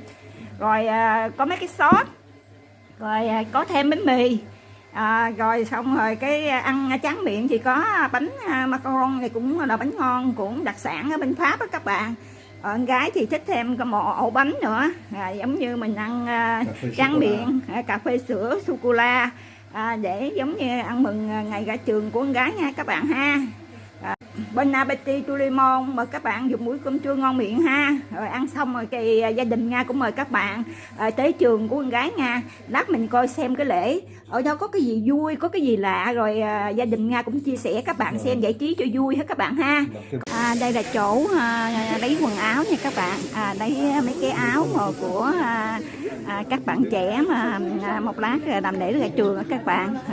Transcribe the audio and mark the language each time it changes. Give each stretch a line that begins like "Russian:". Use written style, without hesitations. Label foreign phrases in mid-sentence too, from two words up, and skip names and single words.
Vietnamese: Rồi có mấy cái sốt, rồi có thêm bánh mì, rồi xong rồi cái ăn tráng miệng thì có bánh macaron này cũng là bánh ngon, cũng đặc sản ở bên Pháp đó các bạn. Con gái thì thích thêm một ổ bánh nữa, giống như mình ăn tráng miệng, cà phê sữa sô cô la, để giống như ăn mừng ngày ra trường của con gái nha các bạn ha.
French: Bon appétit tout le monde,
Vietnamese: mời các bạn dùng muỗng cơm chua ngon miệng ha. Rồi ăn xong rồi thì gia đình Nga cũng mời các bạn tới trường của con gái Nga. Lát mình coi xem cái lễ ở đó có cái gì vui, có cái gì lạ, rồi gia đình Nga cũng chia sẻ các bạn xem giải trí cho vui hết các bạn ha. Đây là chỗ lấy quần áo nha các bạn, lấy mấy cái áo của các bạn trẻ mà một lát làm lễ ra trường các bạn.